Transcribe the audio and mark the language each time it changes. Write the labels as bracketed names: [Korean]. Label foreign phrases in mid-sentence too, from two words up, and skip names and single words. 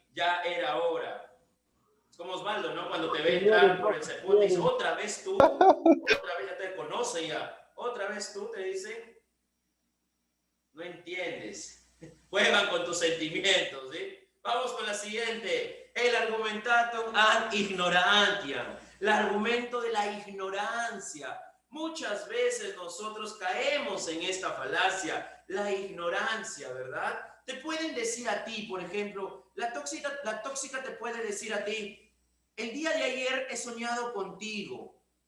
[Spanish] Ya era hora. Es como Osvaldo, ¿no? Cuando te ve entrar por el CEPUM, te dice, otra vez tú, otra vez ya te conoce ya, otra vez tú, te dice. No entiendes. Juegan con tus sentimientos, ¿sí? Vamos con la siguiente. El [Latin] argumentatum ad ignorantiam. [Spanish] El argumento de la ignorancia. Muchas veces nosotros caemos en esta falacia, la ignorancia, ¿verdad? Te pueden decir a ti, por ejemplo, la tóxica te puede decir a ti, el día de ayer he soñado contigo.